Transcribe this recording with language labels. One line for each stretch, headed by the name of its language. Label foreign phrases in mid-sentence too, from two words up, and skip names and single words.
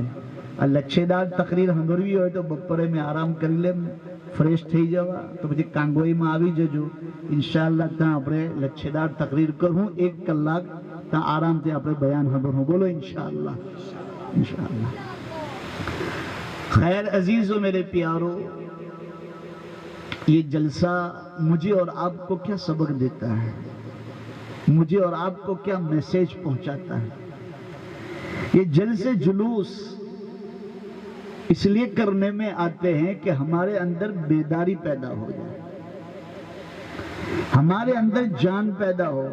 Gujarati: આ લચ્છેદાર તકરીર સાંભળવી હોય તો બપોરે મેં આરામ કરી લે, ફ્રેશ થઈ જવા, તો પછી કાંગોઈમાં આવી જજો. ઇન્શાઅલ્લાહ ત્યાં આપણે લચ્છેદાર તકરીર કરું, 1 કલાક ત્યાં આરામથી આપણે બયાન સાંભળવું. બોલો ઇન્શાઅલ્લાહ. ઇન્શાઅલ્લાહ.
Urdu: خیر عزیز و میرے پیارو، یہ جلسہ مجھے اور آپ کو کیا سبق دیتا ہے، مجھے اور آپ کو کیا میسیج پہنچاتا ہے؟ یہ جلسے جلوس اس لیے کرنے میں آتے ہیں کہ ہمارے اندر بیداری پیدا ہو جائے، ہمارے اندر جان پیدا ہو.